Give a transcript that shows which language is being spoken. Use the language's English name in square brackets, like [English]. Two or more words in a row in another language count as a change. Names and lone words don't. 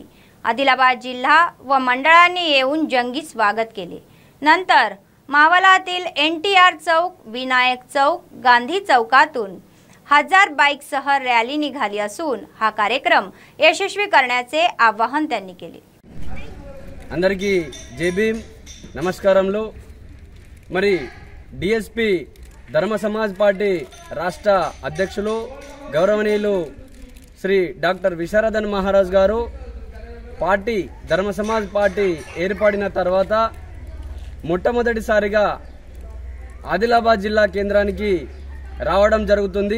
[Marathi] आदिलाबाद जिल्हा व मंडळांनी येऊन जंगी स्वागत केले. नंतर मावलातील NTR चौक, विनायक चौक, गांधी चौकातून 1000 बाईकसह रॅली निघाली असून हा कार्यक्रम यशस्वी करण्याचे आवाहन त्यांनी केले. [Telugu] అందరికీ జై భీమ్ నమస్కారములు. మరి డిఎస్పి ధర్మ సమాజ్ పార్టీ రాష్ట్ర అధ్యక్షులు గౌరవనీయులు శ్రీ డాక్టర్ విశారదన్ మహారాజ్ గారు పార్టీ ధర్మ సమాజ్ పార్టీ ఏర్పడిన తర్వాత మొట్టమొదటిసారిగా ఆదిలాబాద్ జిల్లా కేంద్రానికి రావడం జరుగుతుంది.